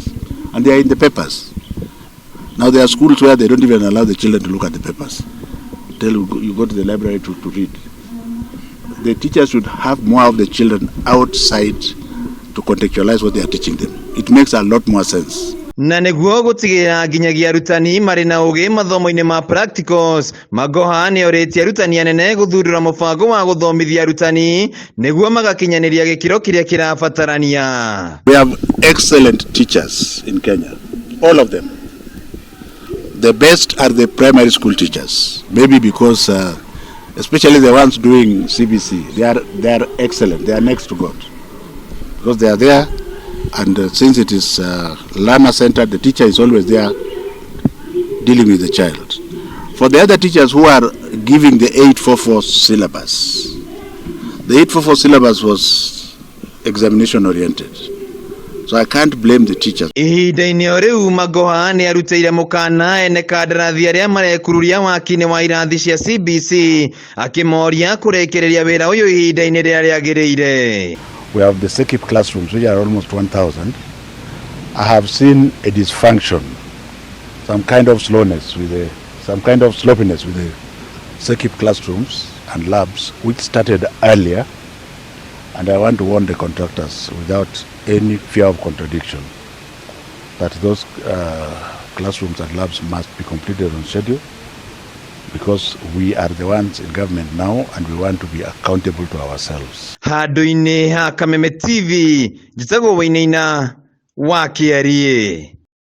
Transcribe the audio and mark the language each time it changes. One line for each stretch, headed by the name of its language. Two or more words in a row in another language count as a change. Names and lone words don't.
English: And they are in the papers. Now there are schools where they don't even allow the children to look at the papers. You go to the library to read. The teachers should have more of the children outside to contextualize what they are teaching them. It makes a lot more sense.
Kikuyu: Na niguo gutigira nginyagia arutani mari na ugi mathomo-ini ma practicals, Magoha ni oritie arutani anene guthurira mubango wa guthomithia arutani niguo magakinyaniria gikiro kiria kirabatarania.
English: We have excellent teachers in Kenya, all of them. The best are the primary school teachers, maybe because especially the ones doing CBC, they are excellent. They are next to God because they are there. And since it is learner-centered, the teacher is always there dealing with the child. For the other teachers who are giving the 844 syllabus, the 844 syllabus was examination-oriented. So I can't blame the teachers.
Kikuyu: Ihinda-ini o riu Magoha ni arutĩire mukana ene kandarathi aria marekururia waki-ini wa irathi cia CBC akimoria kurekereria wira uyu ihinda-ini riria riagiriire.
English: We have the SECIP classrooms, which are almost 1,000. I have seen a dysfunction, some kind of slowness some kind of sloppiness with the SECIP classrooms and labs, which started earlier. And I want to warn the contractors without any fear of contradiction that those classrooms and labs must be completed on schedule, because we are the ones in government now and we want to be accountable to ourselves.
Kikuyu: Handu-ini ha Kameme TV, njitagwo Wainaina wa Kiarie.